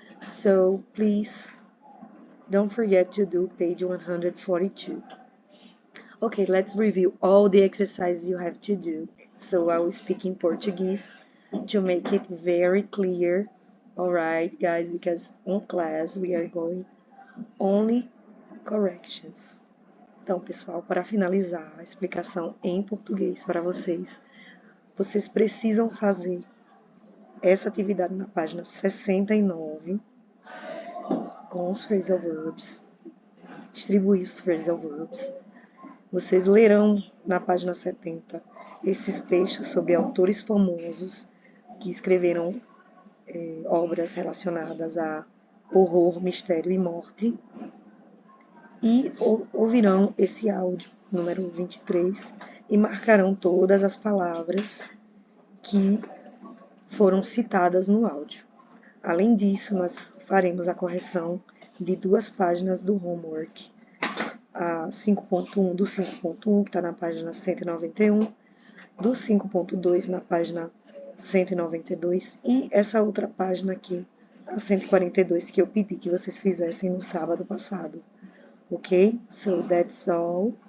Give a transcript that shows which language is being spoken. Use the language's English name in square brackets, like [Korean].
[English] So please don't forget to do page 142. Okay, let's review all the exercises you have to do. So I will speak in Portuguese to make it very clear. Alright, guys, because on class we are going only corrections. [Portuguese] Então, pessoal, para finalizar a explicação em português para vocês, vocês precisam fazer essa atividade na página 69 com os phrasal verbs, distribuir os phrasal verbs. Vocês lerão na página 70 esses textos sobre autores famosos que escreveram obras relacionadas a horror, mistério e morte. E ouvirão esse áudio, número 23, e marcarão todas as palavras que foram citadas no áudio. Além disso, nós faremos a correção de 2 páginas do homework, a 5.1 do 5.1, que está na página 191, do 5.2 na página 192, e essa outra página aqui, a 142, que eu pedi que vocês fizessem no sábado passado. [English] Okay, so that's all. I hope you have a nice weekend